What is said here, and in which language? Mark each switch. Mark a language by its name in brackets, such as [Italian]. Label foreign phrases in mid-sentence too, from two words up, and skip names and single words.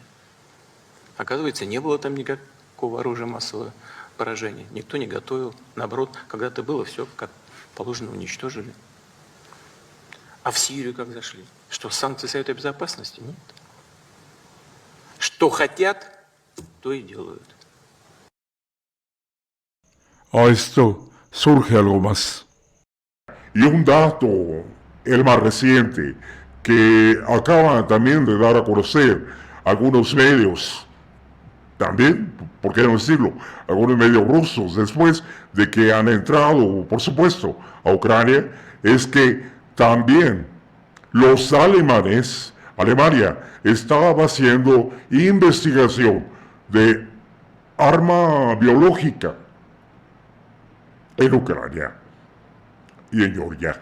[Russian] Оказывается, не было там никакого оружия массового поражения. Никто не готовил. Наоборот, когда-то было, все как положено уничтожили. А в Сирию как зашли? Что, санкции Совета Безопасности? Нет. Что хотят, то и делают. [Spanish] A esto surge algo más. Y un dato, el más reciente, que acaban también de dar a conocer algunos medios, también, ¿por qué no decirlo?, algunos medios rusos, después de que han entrado, por supuesto, a Ucrania, es que también los alemanes, Alemania, estaba haciendo investigación de arma biológica en Ucrania y en Georgia.